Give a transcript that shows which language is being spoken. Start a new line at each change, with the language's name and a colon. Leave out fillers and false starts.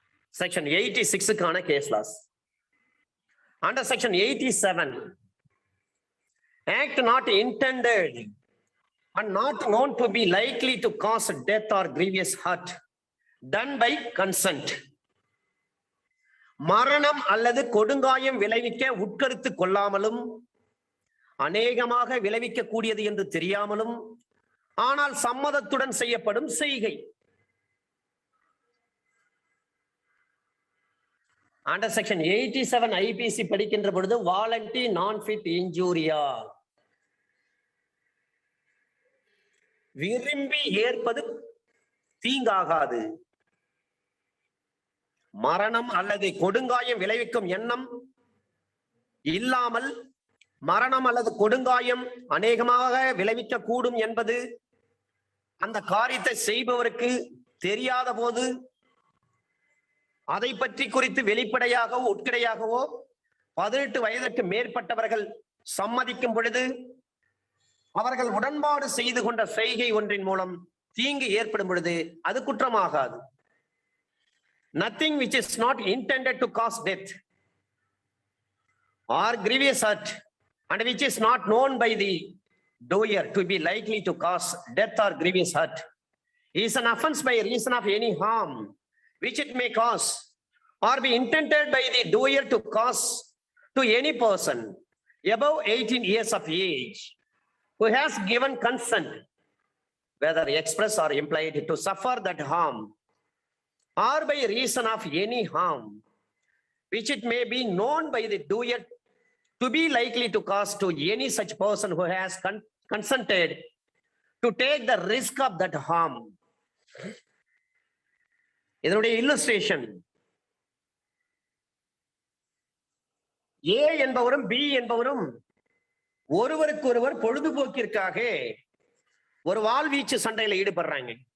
English: Section 86 case laws. Under section 87, act not intended and not known to be likely to cause death or grievous hurt, done by consent.
Tamil: மரணம் அல்லது கொடுங்காயம் விளைவிக்க உட்கருத்து கொள்ளாமலும் அநேகமாக விளைவிக்க கூடியது என்று தெரியாமலும் ஆனால் சம்மதத்துடன் செய்யப்படும் செய்கை.
English: Under section 87 IPC
Tamil: படிக்கின்ற பொழுது வாலண்டி நான் ஃபிட் இன்ஜூரியா, விரும்பி ஏற்பது தீங்காகாது. மரணம் அல்லது கொடுங்காயம் விளைவிக்கும் எண்ணம் இல்லாமல் மரணம் அல்லது கொடுங்காயம் அநேகமாக விளைவிக்க கூடும் என்பது அந்த காரியத்தை செய்பவருக்கு தெரியாத போது அதை பற்றி குறித்து வெளிப்படையாகவோ உட்கிடையாகவோ 18 வயதுக்கு மேற்பட்டவர்கள் சம்மதிக்கும் பொழுது அவர்கள் உடன்பாடு செய்து கொண்ட செய்கை ஒன்றின் மூலம் தீங்கு ஏற்படும் பொழுது அது குற்றமாகாது.
English: Nothing which is not intended to cause death or grievous hurt and which is not known by the doer to be likely to cause death or grievous hurt is an offense by reason of any harm which it may cause or be intended by the doer to cause to any person above 18 years of age who has given consent, whether express or implied, to suffer that harm or by reason of any harm which it may be known by the doer to be likely to cause to any such person who has consented to take the risk of that harm.
Tamil: இதனுடைய illustration, ஏ என்பவரும் B என்பவரும் ஒருவருக்கு ஒருவர் பொழுதுபோக்கிற்காக ஒரு வாள்வீச்சு சண்டையில ஈடுபடுறாங்க.